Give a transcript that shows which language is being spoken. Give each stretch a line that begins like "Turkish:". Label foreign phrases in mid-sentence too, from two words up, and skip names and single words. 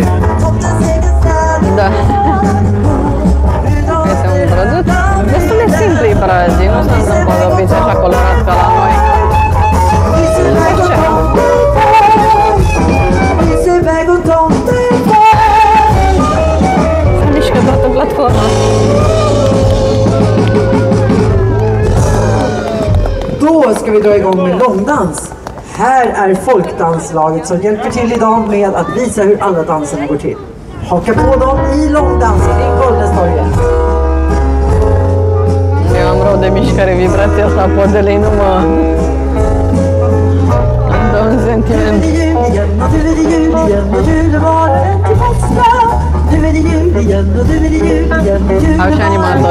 Romanian: Da. Este un drăguț. Destul de simplu e Brazil, nu se întâmplă de obicei așa colorat ca la noi. Se mișcă toată platforma.
Swedish: Då ska vi dra igång med långdans. Här är folkdanslaget som hjälper till idag med att visa hur alla danserna går till. Haka på dem i långdansen kring Bollnästorget.
Romanian: Eu am rău de mișcare, vibrația asta a podele nu mă... Îmi dă un sentiment. Au și animatori.